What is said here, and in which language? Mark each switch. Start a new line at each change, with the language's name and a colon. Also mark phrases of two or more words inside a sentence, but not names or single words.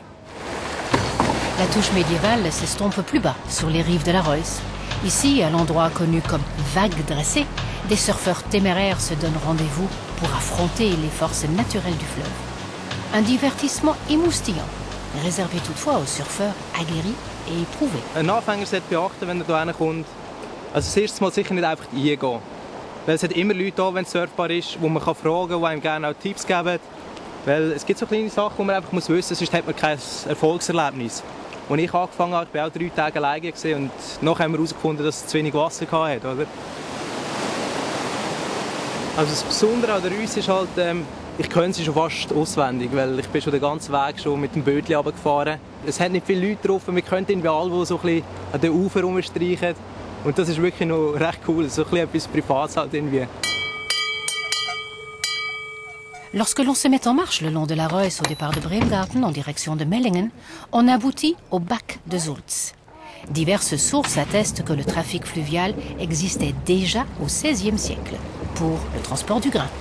French: La touche médiévale s'estompe plus bas sur les rives de la Reuss. Ici, à l'endroit connu comme Vague dressée, des surfeurs téméraires se donnent rendez-vous pour affronter les forces naturelles du fleuve. Un divertissement émoustillant, réservé toutefois aux surfeurs aguerris et éprouvés.
German: Ein Anfänger sollte beachten, wenn er hierher kommt. Also das erste Mal sicher nicht einfach reingehen. Weil es hat immer Leute da, wenn es surfbar ist, wo man fragen kann, die einem gerne auch Tipps geben. Weil es gibt so kleine Sachen, die man einfach wissen muss, sonst hat man kein Erfolgserlebnis. Als ich angefangen habe, war ich auch 3 Tage alleine und nachher haben wir herausgefunden, dass es zu wenig Wasser hatte, oder? Also das Besondere an der Reuss ist halt, ich kenne sie schon fast auswendig, weil ich bin schon den ganzen Weg schon mit dem Bötchen runtergefahren. Es hat nicht viele Leute drauf, wir können irgendwie alle, die so ein bisschen an den Ufer rumstreichen. Und das ist wirklich noch recht cool, so ein bisschen etwas Privates halt irgendwie.
French: Lorsque l'on se met en marche le long de la Reuss au départ de Bremgarten en direction de Mellingen, on aboutit au bac de Sulz. Diverses sources attestent que le trafic fluvial existait déjà au XVIe siècle pour le transport du grain.